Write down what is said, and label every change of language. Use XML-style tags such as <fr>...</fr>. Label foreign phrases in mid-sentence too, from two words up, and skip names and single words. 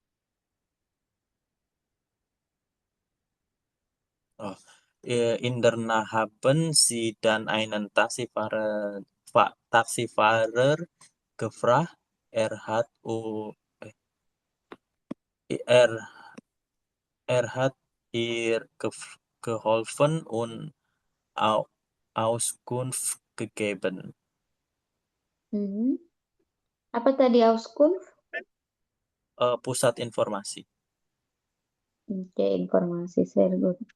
<de>Oh, in der haben sie dann einen Taxifahrer gefragt. Er hat, er, er hat ihr geholfen und Au Auskunft gegeben.</de> <id>Mhm. Apa tadi Auskunft? Pusat informasi. Oke, informasi.</id> <en>Very good.</en>